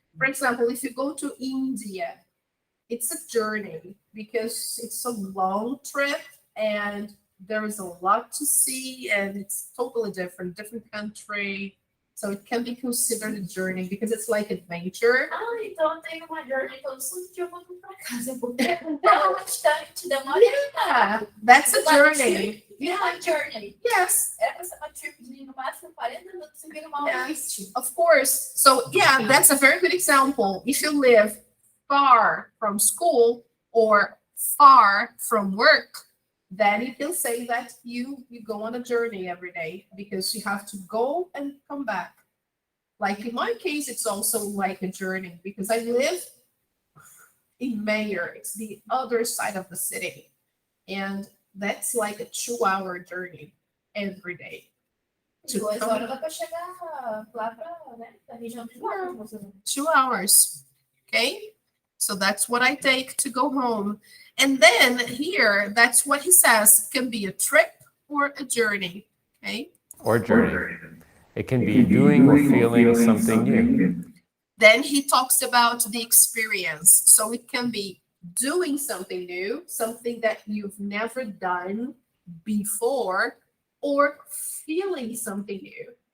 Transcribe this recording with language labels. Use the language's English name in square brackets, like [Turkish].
[English] For example, if you go to India, it's a journey because it's a long trip and there is a lot to see and it's totally different country. So it can be considered a journey because it's like adventure. [Portuguese] Ah, então eu tenho uma journey todo santo dia eu vou pra casa, porque é bastante, demora. [English] Yeah, that's a journey. Yeah, journey. Yes, [Portuguese] Era pra ser uma tripzinha no máximo 40 minutos, você vira uma hora e 20. [English] of course. So yeah, that's a very good example. If you live far from school or far from work, then you can say that you go on a journey every day because you have to go and come back. Like in my case, it's also like a journey because I live in Mayor. It's the other side of the city. And that's like a 2-hour journey every day. [Portuguese] 2 horas dá pra chegar lá pra, né, pra região de Lagos. [English] 2 hours. Okay? So that's what I take to go home. And then here, that's what he says, can be a trip or a journey. Okay? Or journey. It can be doing or feeling something new. Then he talks about the experience. So it can be doing something new, something that you've never done before, or feeling something new.